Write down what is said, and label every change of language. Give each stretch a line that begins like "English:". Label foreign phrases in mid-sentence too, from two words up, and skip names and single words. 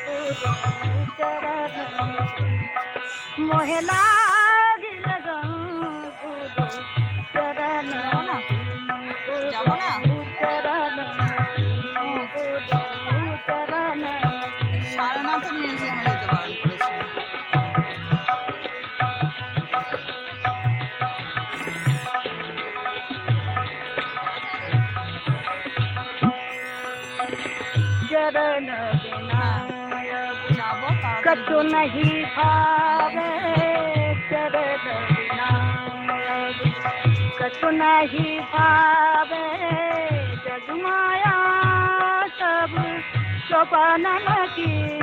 Marathi: मोहे लागिल गं गुरु चरण
Bangla: যাবো না
Hindi: चरण गुरु चरण
Bangla: সারনাথ মিউজিয়ামে যেতে বারণ করেছে।
Hindi: चरण बिना
Bangla: যাবো
Hindi: कछु नहीं भावे चरण बिना कछु नहीं भावे जग माया सब सोपानन की